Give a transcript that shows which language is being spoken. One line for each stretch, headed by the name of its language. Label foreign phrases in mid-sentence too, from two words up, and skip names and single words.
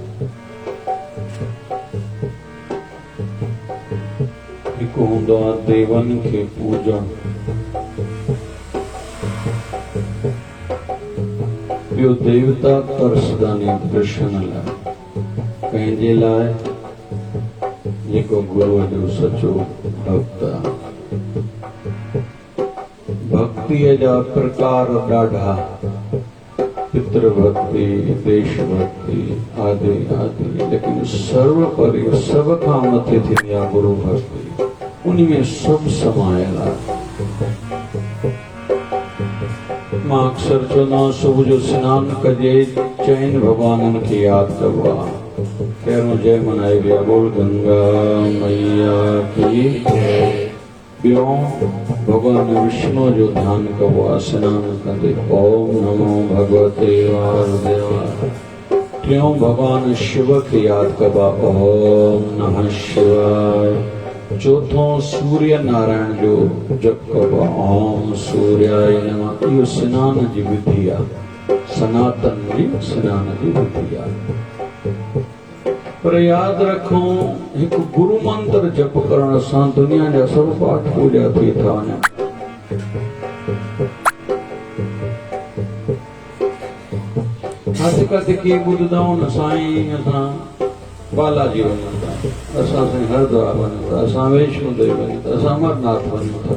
Sindhi: हिकु हूंदो आहे देवनि खे पूॼण, ॿियो देवता तरसदानी दर्शन लाइ, पंहिंजे लाइ जेको गुरुअ जो सचो भक्त आहे। भक्तिअ जा प्रकार ॾाढा, पितृ भक्ति, देश भक्ति आदि आदि, लेकिन सर्वोपरि सभ खां मथे थींदी आहे गुरु भक्ति। उन में सभु समायल आहे। मां अक्सर चवंदो आहियां सुबुह जो सनानु कजे, चइनि भॻवाननि खे यादि कबो आहे। पहिरियों जय मनाई विया
Hindi: बोल गंगा मैया की जय।
Sindhi: ॿियो भगवान विष्णु जो ध्यान कबो आहे सनानु कंदे,
Sanskrit: ओम नमो भगवते वासुदेवाय।
Sindhi: टियों भगवान शिव खे यादि कबो आहे,
Sanskrit: ओम नमः शिवाय।
Sindhi: चौथों सूर्य नारायण जो जप कबो आहे,
Sanskrit: ओम सूर्याय नमः।
Sindhi: इहो सनान जी विधि आहे, सनातन जी सनान जी विधि आहे। पर यादि रखो हिकु गुरु मंत्र जप करण सां दुनिया जा सभु पाठ पूजा थी था वञनि। हथ कथ कीअं ॿुधंदा न साईं असां बालाजी वञूं था, असां साईं हरिद्वार वञूं था, असां वैष्णो देवी वञूं था, असां अमरनाथ वञूं था।